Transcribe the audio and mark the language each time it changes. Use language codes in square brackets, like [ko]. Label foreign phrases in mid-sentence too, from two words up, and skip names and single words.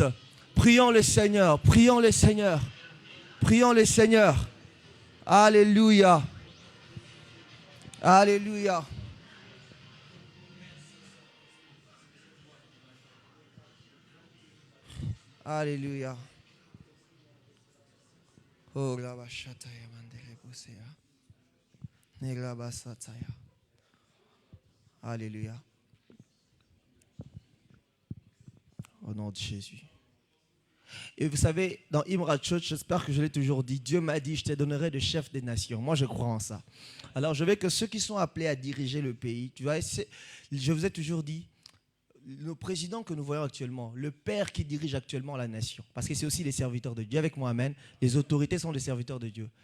[fr] Prions le Seigneur. Prions le Seigneur. Prions le Seigneur. Alléluia. Alléluia. Alléluia. Oh, la bachataya mandere bosea. Negra basataya. Alléluia. Au nom de Jésus. Et vous savez, dans Imra Church, j'espère que je l'ai toujours dit, Dieu m'a dit, je te donnerai de chef des nations. Moi, je crois en ça. Alors, je veux que ceux qui sont appelés à diriger le pays, tu vois, je vous ai toujours dit, le président que nous voyons actuellement, le père qui dirige actuellement la nation, parce que c'est aussi les serviteurs de Dieu, avec moi, amen, les autorités sont des serviteurs de Dieu.